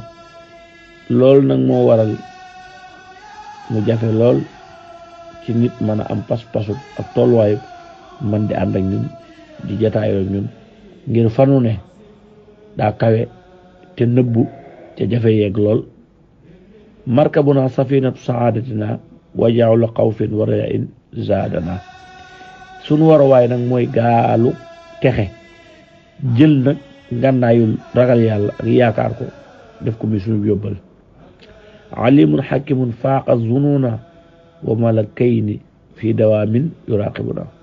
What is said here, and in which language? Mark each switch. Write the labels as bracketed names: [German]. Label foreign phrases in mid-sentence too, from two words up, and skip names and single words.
[Wolof] loolu nag moo waral mu jafe lool ci nit mën a am pas-pasu ak tolluwaayu man di ànd ak ñun di jataayoo ñun ngir fanu ne daa kawe te nëbbu te jafe yeeg lool. [Arabic] مركبنا سفينة سادتنا وجولة خوف ورجاء زادنا. [Wolof] sunu waruwaay nag mooy gaalu texe, jël nag ngànnaayul ragal yàlla ak yaakaar ko def ko mi sunu yóbbal. [Arabic] عليم حكيم فاق ظنوننا وملكين في دوام يراقبوننا.